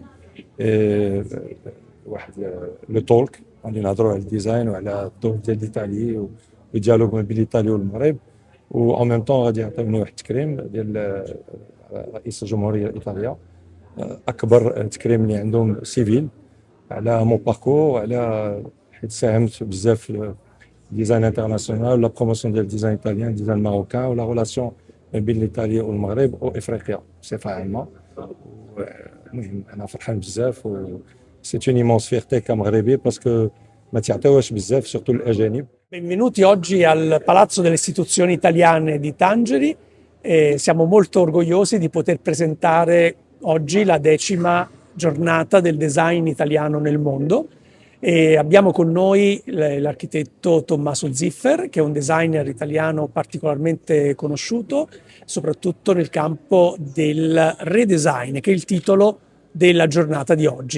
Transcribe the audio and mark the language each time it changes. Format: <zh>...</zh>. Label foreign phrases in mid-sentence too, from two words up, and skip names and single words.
<ar>إيه، واحد لو تولك غادي نهضروا على الديزاين وعلى الدور ديال الايطالي والديالوج ما بين الايطالي والمغرب، و</ar> <fr>en même temps</fr> <ar>غادي يعطيوني واحد التكريم ديال رئيس الجمهوريه الايطاليه، اكبر تكريم اللي عندهم سيفيل على</ar> <fr>mon parcours,</fr> <ar>وعلى حيت ساهمت بزاف في</ar> <fr>le design international</fr> <ar>ولا بروموسيون ديال</ar> <fr>le design italien, le design marocain,</fr> <ar>ولا ريلاسيون ما بين الايطاليا والمغرب وافريقيا بصفه عامه. المهم انا فرحان بزاف، و</ar> <fr>c'est une immense fierté</fr> <ar>كمغربي باسكو ما تعطيوهاش بزاف سورتو الاجانب.</ar> <it>Benvenuti oggi al Palazzo delle Istituzioni Italiane di Tangeri. Siamo molto orgogliosi di poter presentare oggi la 10ª giornata del design italiano nel mondo. E abbiamo con noi l'architetto Tommaso Ziffer, che è un designer italiano particolarmente conosciuto, soprattutto nel campo del redesign, che è il titolo della giornata di oggi.</it>